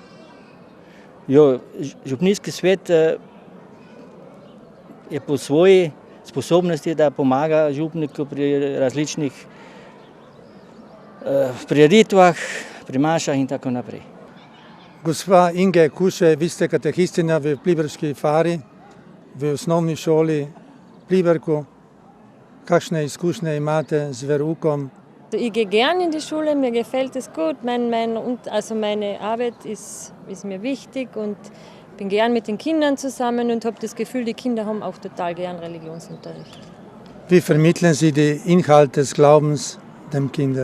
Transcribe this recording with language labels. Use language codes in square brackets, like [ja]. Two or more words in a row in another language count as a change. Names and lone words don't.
[sl] Župnijski svet je po svoji sposobnosti, da pomaga župniku pri različnih prireditvah, pri mašah in tako naprej. Gospa Inge Kuše, vi ste katehistinja v Pliberški fari, v osnovni šoli Pliberku. Kakšne izkušnje imate z veroukom? [de] Ich gehe gern in die Schule, mir gefällt es gut. Meine Arbeit ist mir wichtig und bin gern mit den Kindern zusammen und habe das Gefühl, die Kinder haben auch total gern Religionsunterricht. Wie vermitteln Sie die Inhalte des Glaubens den Kindern?